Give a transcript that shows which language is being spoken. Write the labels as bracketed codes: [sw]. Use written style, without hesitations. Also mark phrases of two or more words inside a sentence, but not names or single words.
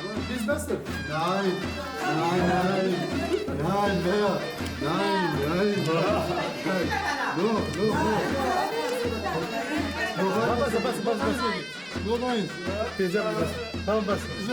[de] Ist besser. Nein, nein, nein. Nein, mehr. Nein, nein. Nein. [en] No. [ar] بس [en] No lines. [ar] في جنب بس تمام بس